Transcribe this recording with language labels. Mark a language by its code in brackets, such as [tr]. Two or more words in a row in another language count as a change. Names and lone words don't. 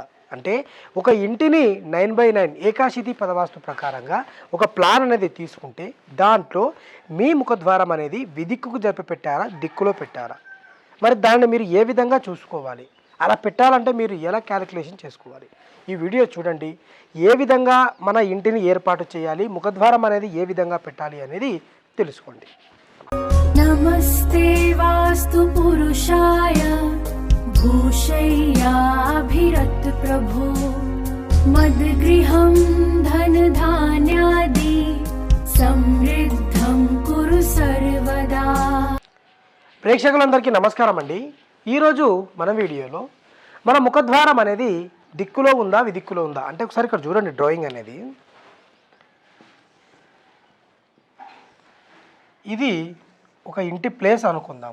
[te] అంటే ఒక ఇంటిని 9/9 ఏకాశితి పదవాస్తు ప్రకారంగా ఒక ప్లాన్ అనేది తీసుకుంటే దాంట్లో మీ ముఖద్వారం అనేది విదిక్కుకు జరిపి పెట్టారా, దిక్కులో పెట్టారా? మరి దాన్ని మీరు ఏ విధంగా చూసుకోవాలి? అలా పెట్టాలంటే మీరు ఎలా క్యాలిక్యులేషన్ చేసుకోవాలి? ఈ వీడియో చూడండి. ఏ విధంగా మన ఇంటిని ఏర్పాటు చేయాలి, ముఖద్వారం అనేది ఏ విధంగా పెట్టాలి అనేది తెలుసుకోండి. [sa] नमस्ते वास्तु पुरुषाय भूषय्याभिरत प्रभो मद्गृहं धनधान्यादि समृद्धं कुरु सर्वदा. [te] ప్రేక్షకులందరికీ నమస్కారం అండి. ఈరోజు మన వీడియోలో మన ముఖద్వారం అనేది దిక్కులో ఉందా, విదిక్కులో ఉందా అంటే ఒకసారి ఇక్కడ చూడండి. డ్రాయింగ్ అనేది ఇది ఒక ఇంటి ప్లేస్ అనుకుందాం.